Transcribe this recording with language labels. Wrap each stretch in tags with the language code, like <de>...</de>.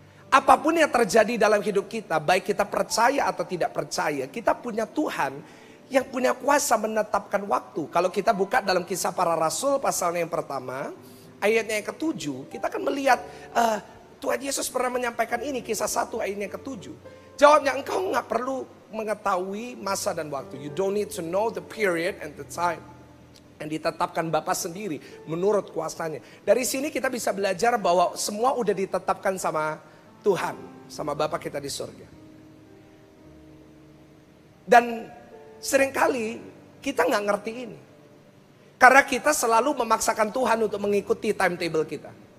<id>Apapun yang terjadi dalam hidup kita, baik kita percaya atau tidak percaya, kita punya Tuhan yang punya kuasa menetapkan waktu. Kalau kita buka dalam Kisah Para Rasul pasalnya yang pertama, ayatnya yang ke-7, kita akan melihat Tuhan Yesus pernah menyampaikan ini, Kisah 1 ayatnya yang ke-7. Jawabnya, engkau gak perlu mengetahui masa dan waktu.</id> <en>You don't need to know the period and the time.</en> <id>Yang ditetapkan Bapa sendiri menurut kuasanya. Dari sini kita bisa belajar bahwa semua udah ditetapkan sama Tuhan, sama Bapa kita di surga. Dan seringkali kita nggak ngerti ini. Karena kita selalu memaksakan Tuhan untuk mengikuti timetable kita.</id>